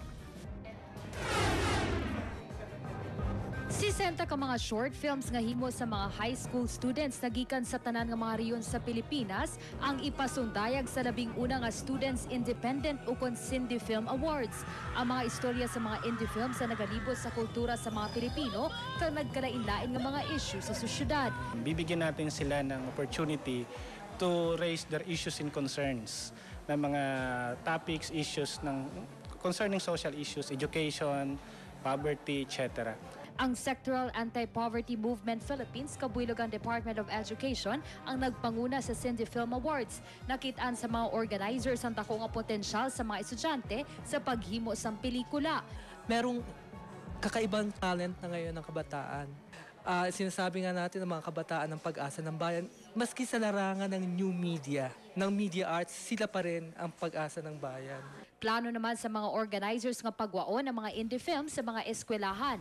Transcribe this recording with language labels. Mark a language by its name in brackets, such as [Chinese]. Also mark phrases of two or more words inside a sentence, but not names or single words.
[Hiligaynon] 60 ka mga [English] short films [Hiligaynon] nga himo sa mga [English] high school students [Hiligaynon] nagikan sa tanan nga mga rehiyon sa Pilipinas ang ipasundayag sa 11 nga Students Independent ukon Indie Film Awards. Ang mga istorya sa mga [English] indie films [Hiligaynon] sa nagalibot sa kultura sa mga Pilipino kag nagkalain-lain nga mga issue sa sosyedad. [Filipino] Bibigyan natin sila ng [English] opportunity to raise their issues and concerns [Filipino] na mga topics, issues ng [English] concerning social issues, education, poverty, etc. [Hiligaynon] Ang Sectoral Anti-Poverty Movement Philippines, kabuilog ang Department of Education, ang nagpanguna sa Indie Film Awards. Nakitaan sa mga organizers ang dako nga potensyal sa mga estudyante sa paghimo sang pelikula. [Filipino] Merong kakaibang talent na ngayon ng kabataan. Sinasabi nga natin ng mga kabataan ng pag-asa ng bayan, maski sa larangan ng [English] new media, [Filipino] ng [English] media arts, [Filipino] sila pa rin ang pag-asa ng bayan. [Hiligaynon] Plano naman sa mga organizers nga pagwaon ng mga [English] indie films [Hiligaynon] sa mga eskwelahan.